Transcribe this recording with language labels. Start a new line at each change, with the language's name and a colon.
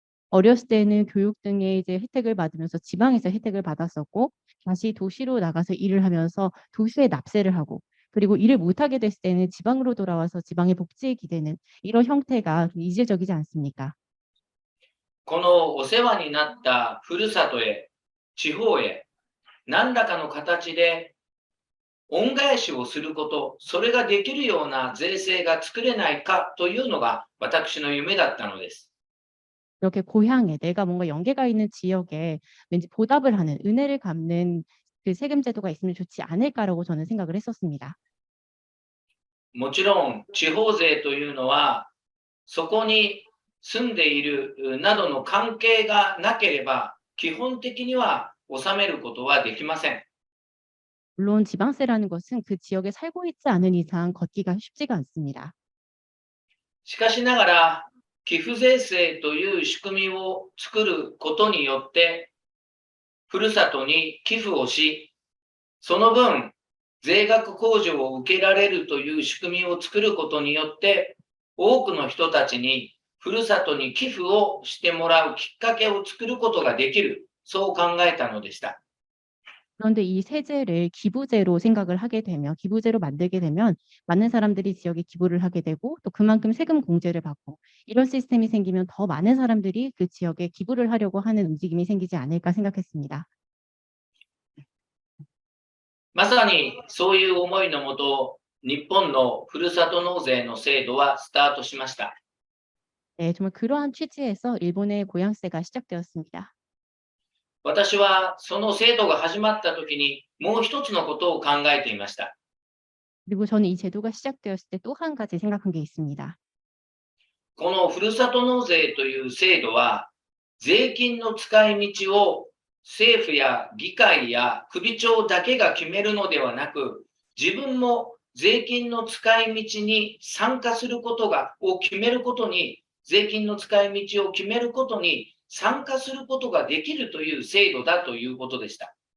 Korean: 어렸을 때는 교육 등의 이제 혜택을 받으면서 지방에서 혜택을 받았었고 다시 도시로 나가서 일을 하면서 도시에 납세를 하고 그리고 일을 못하게 됐을 때는 지방으로 돌아와서 지방의 복지에 기대는 이런 형태가 이질적이지 않습니까?
Japanese: このお世話になったふるさとへ、地方へ、何らかの形で恩返しをすること、それができるような税制が作れないかというのが私の夢だったのです。
Korean: 이렇게 고향에 내가 뭔가 연계가 있는 지역에 왠지 보답을 하는 은혜를 갚는 그 세금 제도가 있으면 좋지 않을까라고 저는 생각을 했었습니다.
Japanese: もちろん地方税というのはそこに住んでいるなどの関係がなければ基本的には納めることはできません。
Korean: 물론 지방세라는 것은 그 지역에 살고 있지 않은 이상 걷기가 쉽지가 않습니다.
Japanese: しかしながら寄付税制という仕組みを作ることによってふるさとに寄付をし、その分税額控除を受けられるという仕組みを作ることによって多くの人たちにふるさとに寄付をしてもらうきっかけを作ることができる、そう考えたのでした。
Korean: 그런데 이 세제를 기부제로 생각을 하게 되면 기부제로 만들게 되면 많은 사람들이 지역에 기부를 하게 되고 또 그만큼 세금 공제를 받고 이런 시스템이 생기면 더 많은 사람들이 그 지역에 기부를 하려고 하는 움직임이 생기지 않을까 생각했습니다.
Japanese: まさにそういう思いのもと、日本のふるさと納税の制度はスタートしました。
Korean: 네, 정말 그러한 취지에서 일본의 고향세가 시작되었습니다.
Japanese: 私はその制度が始まった時にもう一つのことを考えていました。
Korean: 그리고 저는 이 제도가 시작되었을 때 또 한 가지 생각한 게 있습니다.
Japanese: このふるさと納税という制度は税金の使い道を政府や議会や首長だけが決めるのではなく、自分も税金の使い道に参加することを決めることに、税金の使い道を決めることに参加することができるという制度だということでした。